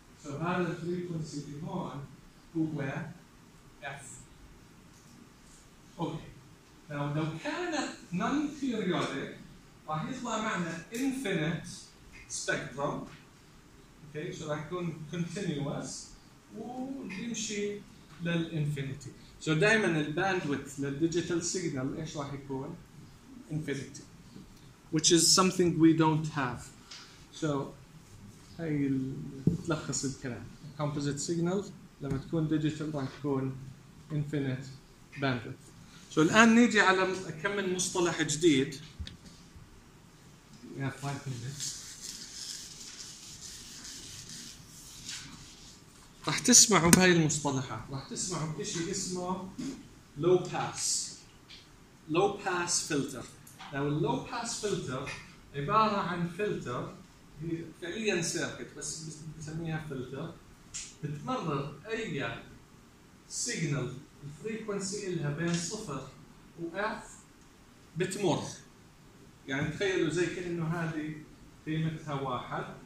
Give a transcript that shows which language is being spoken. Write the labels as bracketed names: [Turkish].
[Arabic] فهذا الفريكونسي اللي هون هو F. اوكي now, لو كانت non-periodic راح يطلع معنا infinite spectrum. اوكي so راح يكون continuous ويمشي للإنفينيتي. [English] So [Arabic] دائما الباندويث للديجيتال سيجنال ايش راح يكون؟ [English] infinity which is something we don't have. [Arabic] So هاي تلخص الكلام. [English] Composite signals [Arabic] لما تكون [English] digital راح تكون infinite bandwidth. [Arabic] شو الآن نيجي على كم من مصطلح جديد. [English] Yeah, 5 minutes. [Arabic] راح تسمعوا بهاي المصطلحات. راح تسمعوا بشيء اسمه low pass. [English] Low pass filter. Now the low pass filter [Arabic] عبارة عن [English] filter. [Arabic] هي فعلياً سيركت بس بسميها فلتر. بتمرر أي سيجنال الفريكونسي إلها بين صفر و F بتمر. يعني تخيلوا زي كأنه هذه قيمتها واحد.